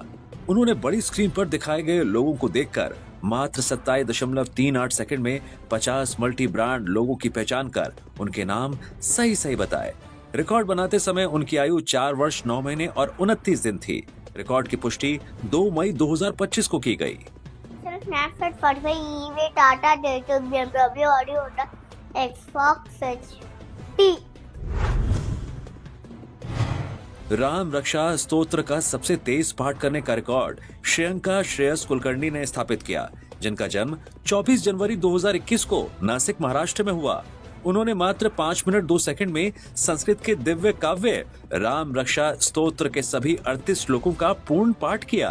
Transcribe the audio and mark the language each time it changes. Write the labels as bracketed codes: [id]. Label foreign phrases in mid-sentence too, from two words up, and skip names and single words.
[hi] उन्होंने बड़ी स्क्रीन पर दिखाए गए लोगों को देखकर मात्र 27.38 सेकंड में 50 [en] multi brand [hi] लोगों की पहचान कर उनके नाम सही सही बताए। रिकॉर्ड बनाते समय उनकी आयु 4 वर्ष 9 महीने और 29 दिन थी। रिकॉर्ड की पुष्टि 2 मई 2025 को की गई। Snapchat, Spotify, eBay, Tata, Daytona, BMW, Audi, Honda, Xbox, HP. राम रक्षा स्तोत्र का सबसे तेज पाठ करने का रिकॉर्ड श्रेयंका श्रेयस कुलकर्णी ने स्थापित किया, जिनका जन्म 24 जनवरी 2021 को नासिक महाराष्ट्र में हुआ। उन्होंने मात्र 5 मिनट 2 सेकंड में संस्कृत के दिव्य काव्य राम रक्षा स्तोत्र के सभी 38 श्लोकों का पूर्ण पाठ किया।